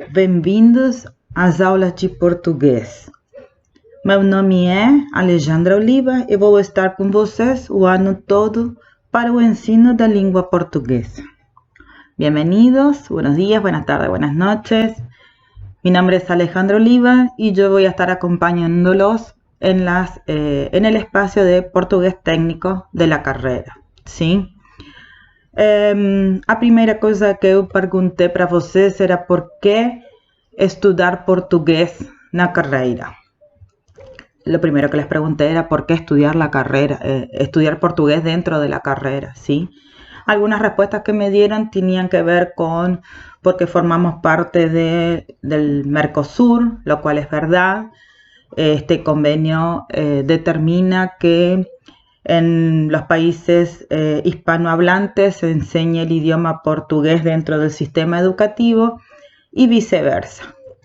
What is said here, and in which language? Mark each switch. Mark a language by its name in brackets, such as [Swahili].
[Portuguese] Bem-vindos às aulas de português. Meu nome é Alejandra Oliva e vou estar com vocês o ano todo para o ensino da língua portuguesa. [Spanish] Bienvenidos, buenos días, buenas tardes, buenas noches. Mi nombre es Alejandra Oliva y yo voy a estar acompañándolos en el espacio de português técnico de la carreira, ¿sí? [Portuguese] A primeira coisa que eu perguntei para vocês era por que estudar portugués na carreira. [Spanish] Lo primero que les pregunté era por qué estudiar la carrera, estudiar portugués dentro de la carrera, ¿sí? Algunas respuestas que me dieron tenían que ver con porque formamos parte del Mercosur, lo cual es verdad. Este convenio determina que en los países hispanohablantes se enseña el idioma portugués dentro del sistema educativo y viceversa.